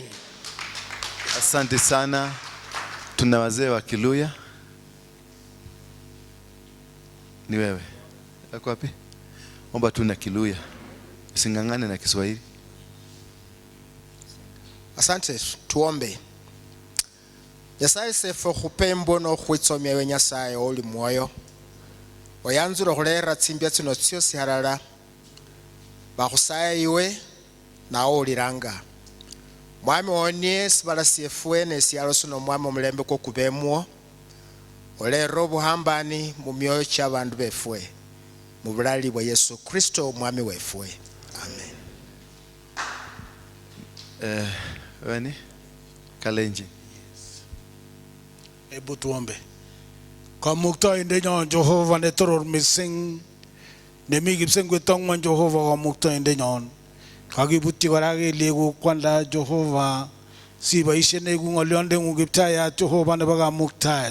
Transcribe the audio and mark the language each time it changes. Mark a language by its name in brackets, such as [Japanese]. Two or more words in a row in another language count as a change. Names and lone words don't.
[Swahili] Asante sana. Tuna wazee wa Kiluya. Ni wewe. Yako wapi? Omba tu na Kiluya. Usingangane na Kiswahili. Asante, tuombe. [Luyia] Nyasaye sefo khupembo no khwitsomya we Nyasaye oli mwoyo. Oyanzura khulera tsimbya tsino tsiosi halala. Bakhusaya iwe na oliranga. Mwami wonie sibala siefwe ne sialo sino mwami omulembe ko kubemwo. Olero obuhambani mu myoyo ky'abantu befwe. Mu bulali bwa Yesu Kristo mwami wefwe. Amen. [Swahili] Wani? Kalenjin. Ebu tuombe. [Kalenjin] Kamukta inde nyon Jehova ne toror mising ne migipseng kwetong man Jehova kamukta inde nyon. Kagibuti warage lego kwanda Jehova si baishe ne ngolionde ngugipta ya Jehova ne baga mukta.